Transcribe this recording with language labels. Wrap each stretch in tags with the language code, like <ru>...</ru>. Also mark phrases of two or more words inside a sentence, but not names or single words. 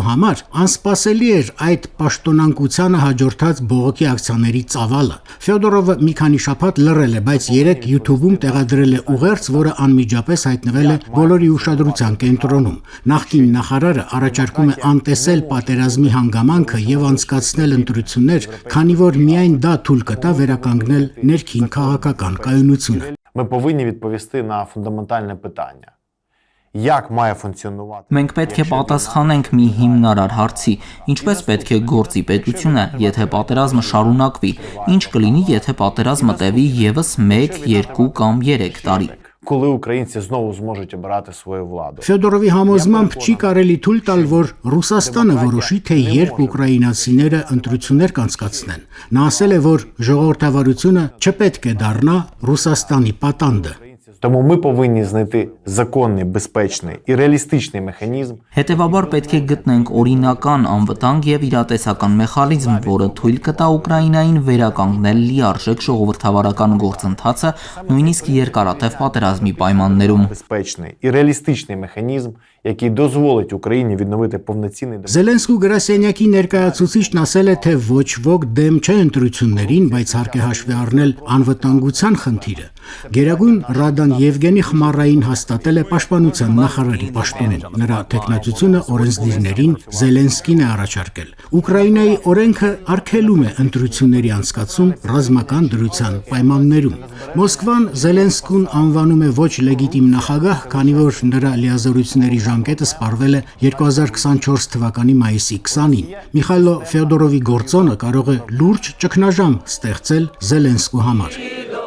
<hy>համար անսպասելի էր այդ պաշտոնանկությանը հաջորդած բողոքի ակցիաների ծավալը։ Ֆյոդորովը մի քանի շաբաթ լռել է, բայց երեք YouTube-ում տեղադրել է ուղերձ, որը անմիջապես հայտնվել է բոլորի ուշադրության կենտրոնում։ Նախկին նախարարը առաջարկում է անտեսել պատերազմի հանգամանքը եւ անցկացնել ընտրություններ, քանի որ միայն դա թույլ կտա վերականգնել ներքին քաղաքական կայունությունը։</hy> <uk>ми повинні відповісти на фундаментальне питання. Як має функціонувати?</uk> <hy>Մենք պետք է պատասխանենք մի հիմնարար հարցի, ինչպես պետք է գործի պետությունը, եթե պատերազմը շարունակվի, ինչ կլինի, եթե պատերազմը տևի եւս 1, 2 կամ 3 տարի։</hy> <uk>Коли українці знову зможуть обирати свою владу?</uk> <hy>Ֆյոդորովի համոզմամբ չի կարելի թույլ տալ, որ Ռուսաստանը որոշի, թե երբ ուկրաինացիները ընտրություններ կանցկացնեն։ Նա ասել է, որ ժողովրդավարությունը չպետք է դառնա Ռուսաստանի պատանդը։</hy> <uk>Тому ми повинні знайти законний, безпечний і реалістичний механізм.</uk> <hy>Հետևաբար պետք է գտնենք օրինական, անվտանգ եւ իրատեսական մեխանիզմ, որը թույլ կտա Ուկրաինային վերականգնել լիարժեք ժողովրդավարական գործընթացը, նույնիսկ երկարատև պատերազմի պայմաններում։</hy> <uk>Безпечний і реалістичний механізм, який дозволить Україні відновити повноцінний</uk> <hy>Զելենսկու գրասենյակի ներկայացուցիչն ասել է, թե ոչ ոք դեմ չէ ընտրություններին, բայց հարկ է հաշվի առնել անվտանգության խնդիրը։ Գերագույն Ռադան Եվգենի Խմարային հաստատել է պաշտպանության նախարարի պաշտոնին։ Նրա տեխնացությունը օրենսդիրներին Զելենսկին է առաջարկել։ Ուկրաինայի օրենքը արգելում է ընտրությունների անցկացում ռազմական դրության պայմաններում։ Մոսկվան Զելենսկուն անվանում է ոչ լեգիտիմ նախագահ, քանի որ նրա լիազորությունների ժամկետը սպառվել է 2024 թվականի մայիսի 20-ին։ Միխայլո Ֆյոդորովի գործոնը կարող է լուրջ ճգնաժամ ստեղծել Զելենսկու համար։</hy>